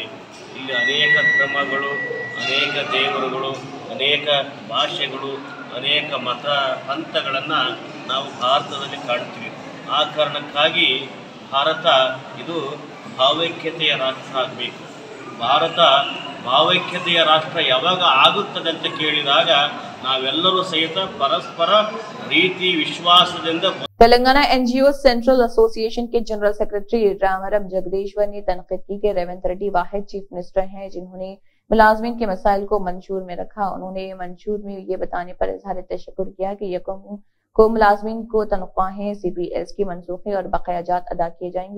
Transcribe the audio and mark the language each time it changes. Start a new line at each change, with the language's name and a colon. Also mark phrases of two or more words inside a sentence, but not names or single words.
Kannada: ಇಲ್ಲಿ ಅನೇಕ ಧರ್ಮಗಳು, ಅನೇಕ ದೇವರುಗಳು, ಅನೇಕ ಭಾಷೆಗಳು, ಅನೇಕ ಮತ ಪಂಥಗಳನ್ನು ನಾವು ಭಾರತದಲ್ಲಿ ಕಾಣ್ತೀವಿ. ಆ ಕಾರಣಕ್ಕಾಗಿ ಭಾರತ ಇದು ಭಾವೈಕ್ಯತೆಯ ರಾಷ್ಟ್ರ ಆಗಬೇಕು. ಭಾರತ ಭಾವೈಕ್ಯತೆಯ ರಾಷ್ಟ್ರ ಯಾವಾಗ ಆಗುತ್ತದೆ ಅಂತ ಕೇಳಿದಾಗ ನಾವೆಲ್ಲರೂ ಸಹಿತ ಪರಸ್ಪರ ಪ್ರೀತಿ ವಿಶ್ವಾಸದಿಂದ.
Urdu: تلنگانہ این جی او سینٹرل ایسوسی ایشن کے
English: General Secretary
Urdu: رامرم جگدیشور نے تنقید کی کہ ریونت ریڈی واحد
English: Chief Minister
Urdu: ہیں جنہوں نے ملازمین کے مسائل کو منشور میں رکھا. انہوں نے منشور میں یہ بتانے پر اظہار تشکر کیا کہ یکم کو ملازمین کو تنخواہیں CPS کی منسوخی اور بقایاجات ادا کیے جائیں گے.